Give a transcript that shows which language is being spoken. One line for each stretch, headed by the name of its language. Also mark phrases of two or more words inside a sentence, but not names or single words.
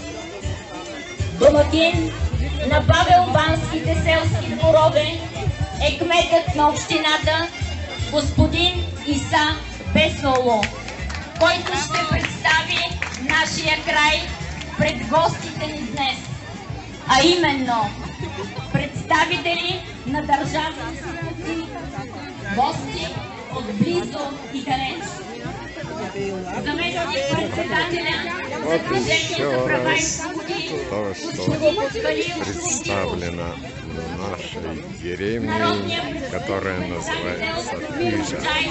Bulgarian: Домакин на Павел-банските селски дворове е кметът на общината господин Иса Бесоло, който ще представи нашия край пред гостите ни днес, а именно представители на държавни институции, гости от близо и далеч. Заместник председателя за Движение за права и свободи,
Russian: представлена нашей деревней, которая называется Тыжа.